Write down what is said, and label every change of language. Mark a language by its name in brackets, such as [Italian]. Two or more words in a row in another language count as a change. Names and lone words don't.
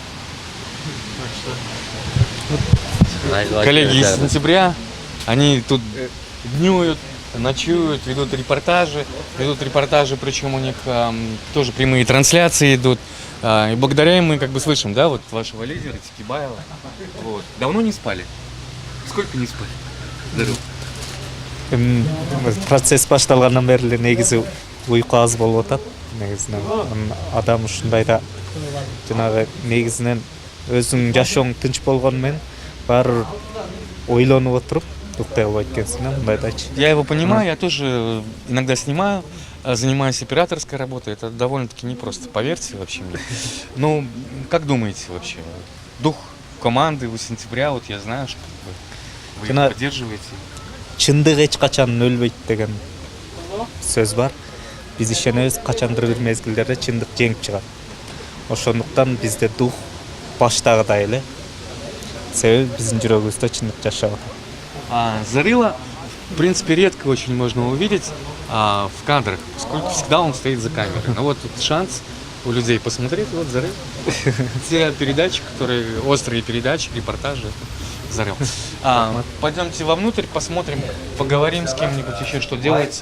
[Russian] Коллеги из сентября, они тут днюют, ночуют, ведут репортажи, причем у них тоже прямые трансляции идут. И благодаря им мы как бы слышим, да, вот вашего лидера Текибаева. Вот. Давно не спали? Сколько не спали? Здорово. [Kyrgyz] Процесс башталгандан бери эле негизи уйку аз болуп атат. Негизинен адам ушундайда жанагы негизинен өзүңүн жашооң тынч болгону менен баары ойлонуп отуруп уктай албайт экенсиң, мындайдачы. [Russian] Я его понимаю, я тоже иногда снимаю, занимаюсь операторской работой. Это довольно-таки непросто, поверьте вообще мне. Ну, как думаете вообще? Дух команды у сентября, вот я знаю, что вы его поддерживаете. [Kyrgyz] Чындык эч качан өлбөйт деген сөз бар. Биз ишенебиз, качандыр бир мезгилдерде чындык жеңип чыгат. Ошондуктан бизде дух баштагыдай эле. Себеби биздин жүрөгүбүздө чындык жашап атат. [Russian] Зарыла, в принципе, редко очень можно увидеть в кадрах, поскольку всегда он стоит за камерой. Но вот тут шанс у людей посмотреть, вот Зарыл. Те передачи, которые, острые передачи, репортажи, Зарыл. Пойдемте вовнутрь, посмотрим, поговорим с кем-нибудь еще, что делается.